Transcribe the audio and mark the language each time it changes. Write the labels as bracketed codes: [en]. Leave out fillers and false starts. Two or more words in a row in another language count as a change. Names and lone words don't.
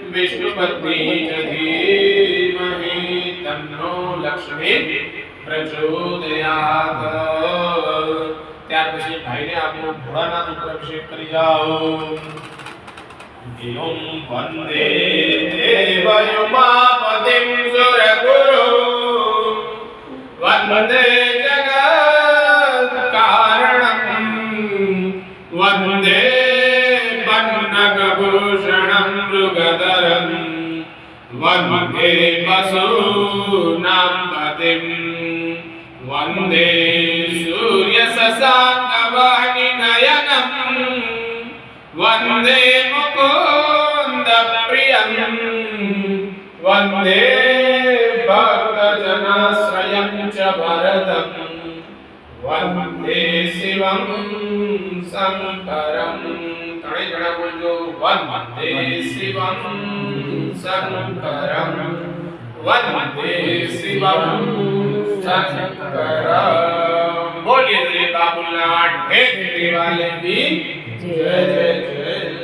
[sa] विष्णुपत्नी च धीमहि तन्नो लक्ष्मी प्रचोदयात्। [gu] ત્યાર પછી ભાઈને આપનો ભોળાનાથ ઉપર અભિષેક કરી જાઓ। [sa] ओम वंदे देवयुमापतिं सुरगुरु वंदे जगत्कारणं वंदे पन्नगभूषणं मृगधरं वंदे वसूनां पतिं वंदे सूर्य शशांकवाहिनी नयनम वंदे मुकुंद प्रियम वंदे भक्तजनाश्रयं च वरदं वंदे शिवं शंकरं। [gu] ત્રણેય જણા બોલજો [sa] वंदे शिवं शंकरं वंदे शिवं शंकर। [hi] बोलिए श्री बाबूलाल ढेकरी वाले की जय जय जय।